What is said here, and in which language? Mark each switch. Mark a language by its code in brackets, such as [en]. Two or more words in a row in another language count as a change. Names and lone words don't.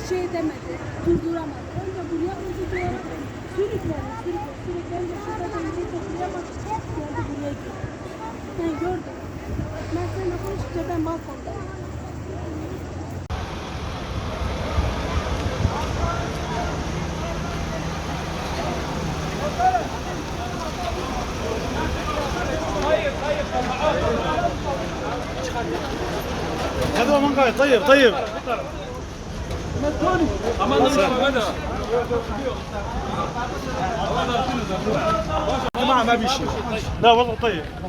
[tr] şey demedi, durduramadı. Önce buraya durdurdu. Sürüklendi. Önce şurada dengeyi toplayamadı. Geldi buraya gitti. Ben gördüm. Ben seninle konuşunca ben balkondayım. [ar] هذا هو منقاي طيب طيب جماعة ما بيشي لا والله طيب